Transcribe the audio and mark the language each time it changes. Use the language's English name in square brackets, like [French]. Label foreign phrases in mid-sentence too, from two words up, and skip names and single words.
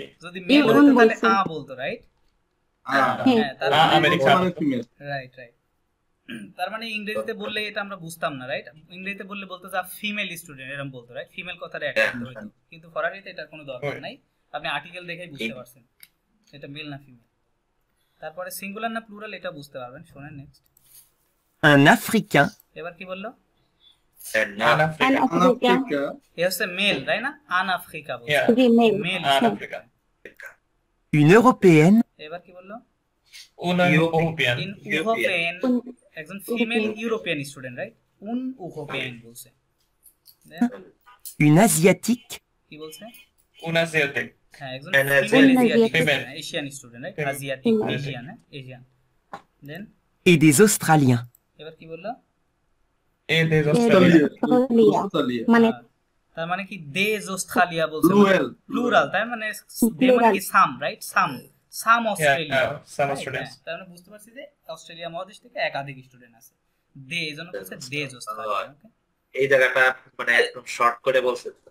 [Bangla] যদি মেল হতো তাহলে আ বলতো রাইট। হ্যাঁ তার মানে [English] American. [Bangla] ফিমেল, রাইট রাইট, তার মানে ইংরেজিতে বললে এটা আমরা বুঝতাম না রাইট, ইংরেজিতে বললে বলতো যা ফিমেল স্টুডেন্ট এরকম বলতো রাইট, ফিমেল কথাটা অ্যাড করতে হতো, কিন্তু ফরাসিতে এটার কোনো দরকার নাই, আপনি আর্টিকেল দেখেই বুঝতে পারছেন এটা মেল না ফিমেল। তারপরে সিঙ্গুলার না প্লুরাল এটা বুঝতে পারবেন, শুনেন নেক্সট। [French] un africain, [Bangla] এবার কি বললো? [English] An African. [Bangla] আফ্রিকান, এ হচ্ছে মেল তাই না, আন আফ্রিকা বলছে, [English] Yeah. [Bangla] ফিমেল, মেল। [English] An African. [French] une européenne, [Bangla] এবার কি বললো? [English] Una European. [Bangla] ইন ইউরোপিয়ান, একজন ফিমেল ইউরোপিয়ান স্টুডেন্ট রাইট, [French] une européenne [Bangla] বলছে। [English] Then, [French] une asiatique, [Bangla] কি বলছে? [English] Una Asiatic. [Bangla] হ্যাঁ একজন [English] An [Bangla] ফিমেল [English] Asiatic. Female. [Bangla] এশিয়ান স্টুডেন্ট রাইট, এশিয়াটিক, [English] Female. [Bangla] এশিয়ান, হ্যাঁ এশিয়ান। দেন [French] et des Australiens. [Bangla] এবার কি বললো? [French] Et des Australiens. [Bangla] অস্ট্রেলিয়া, মানে তার মানে কি দে অস্ট্রেলিয়া বলছে, [English] Plural. [Bangla] প্লুরাল, তার মানে দে মানে কি সাম রাইট, সাম অস্ট্রেলিয়া, [English] Yeah, some Right, students. [Bangla] হ্যাঁ, তার মানে বুঝতে পারছি যে অস্ট্রেলিয়া মহাদেশ থেকে একাধিক স্টুডেন্ট আছে, দে এজন্য বলছে দে অস্ট্রেলিয়া। ওকে এই জায়গাটা মানে একদম শর্ট করে বলছে,